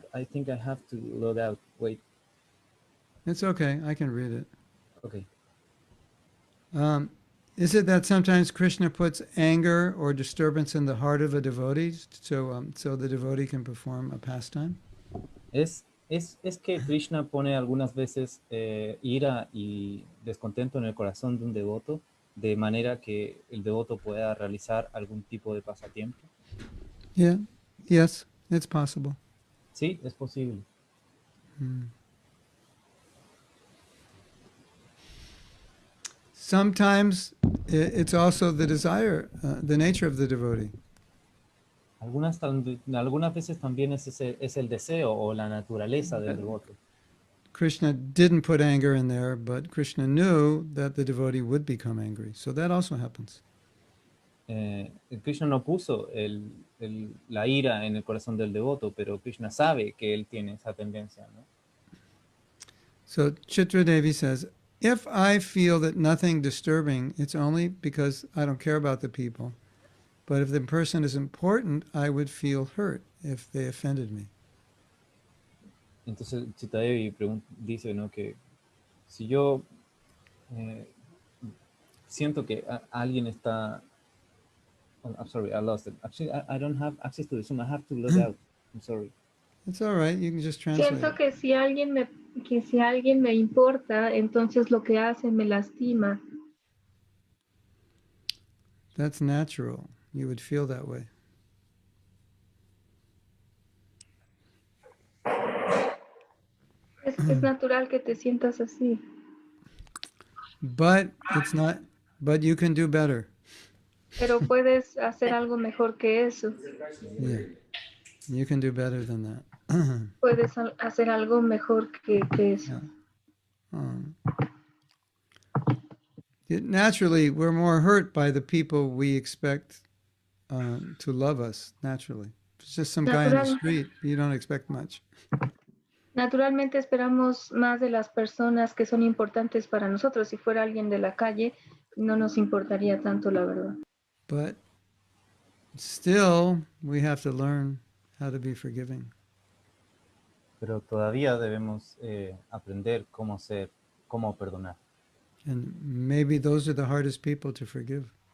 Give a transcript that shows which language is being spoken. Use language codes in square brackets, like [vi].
[en] I think I have to log out. Wait. It's okay. I can read it. Okay. Is it that sometimes Krishna puts anger or disturbance in the heart of a devotee so the devotee can perform a pastime? [es] Es que Krishna pone algunas veces ira y descontento en el corazón de un devoto, de manera que el devoto pueda realizar algún tipo de pasatiempo. [en] Yeah. Yes, it's possible. [es] Sí, es posible. [en] Sometimes it's also the desire, the nature of the devotee. [es] Algunas veces también es el deseo o la naturaleza del devoto. [en] Krishna didn't put anger in there, but Krishna knew that the devotee would become angry. So that also happens. [es] Krishna no puso la ira en el corazón del devoto, pero Krishna sabe que él tiene esa tendencia, ¿no? [en] So Chitra Devi says, if I feel that nothing disturbing, it's only because I don't care about the people. But if the person is important, I would feel hurt if they offended me. [es] Entonces Chitadevi dice, ¿no? Que si yo siento que alguien está... [en] Oh, I'm sorry, I lost it. Actually, I don't have access to the Zoom. I have to log out. I'm sorry. It's all right. You can just translate. [es] Siento que si alguien me importa, entonces lo que hace me lastima. [en] That's natural. You would feel that way. [es] Es natural que te sientas así. [en] But it's not. But you can do better. [es] Pero puedes hacer algo mejor que eso. [en] Yeah, you can do better than that. [es] Puedes hacer algo mejor que eso. [en] Naturally, we're more hurt by the people we expect to love us. Naturally, if it's just some guy in the street, you don't expect much. [es] Naturalmente esperamos más de las personas que son importantes para nosotros. Si fuera alguien de la calle, no nos importaría tanto, la verdad. [en] But still, we have to learn how to be forgiving. [es] Pero todavía debemos aprender cómo perdonar. [en] And maybe those are the hardest people to forgive.